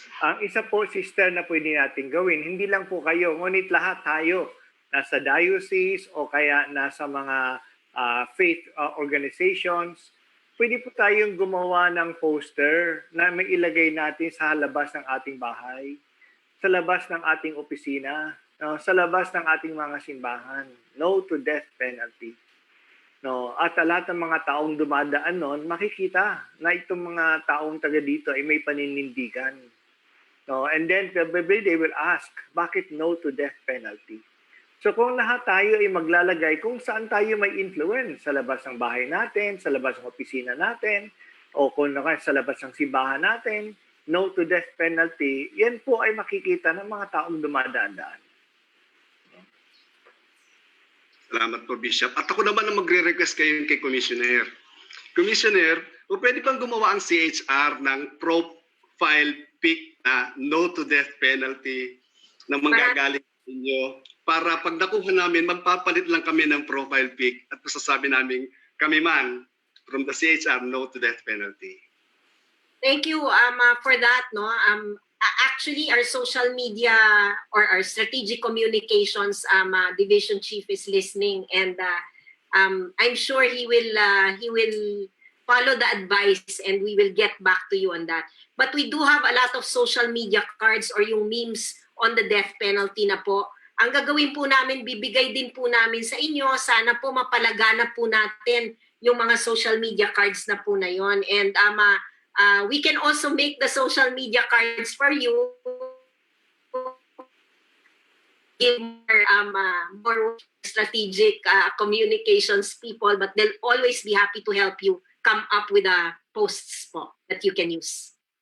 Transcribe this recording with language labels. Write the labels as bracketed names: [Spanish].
[Filipino] ang isa po, sister, na pwede natin gawin, hindi lang po kayo, ngunit lahat tayo, nasa diocese o kaya nasa mga faith organizations, pwede po tayong gumawa ng poster na may ilagay natin sa labas ng ating bahay, sa labas ng ating opisina, sa labas ng ating mga simbahan. [English] No to death penalty. [Filipino] At lahat ng mga taong dumadaan noon, makikita na itong mga taong taga dito ay may paninindigan. [English] And then probably they will ask, [Filipino] bakit [English] no to death penalty? [Filipino] So kung lahat tayo ay maglalagay kung saan tayo may influence, sa labas ng bahay natin, sa labas ng opisina natin, o kung sa labas ng simbahan natin, [English] no to death penalty, [Filipino] yan po ay makikita ng mga taong dumadaan-daan. Salamat po, Bishop. At ako naman ang magre-request kayo kay Commissioner. Commissioner, o pwede bang gumawa ang CHR ng profile pic na [English] no to death penalty [Filipino] na manggagaling sa inyo para pag nakuha namin, magpapalit lang kami ng profile pic at masasabi namin kami man [English] from the CHR no to death penalty. Thank you for that. No, actually, our social media or our strategic communications division chief is listening, and I'm sure he will follow the advice, and we will get back to you on that. But we do have a lot of social media cards or yung memes on the death penalty na po. [Filipino] Ang gagawin po namin, bibigay din po namin sa inyo. Sana po mapalaganap po natin yung mga social media cards na po na yon. [English] And we can also make the social media cards for you. Give more strategic communications people, but they'll always be happy to help you come up with posts po that you can use.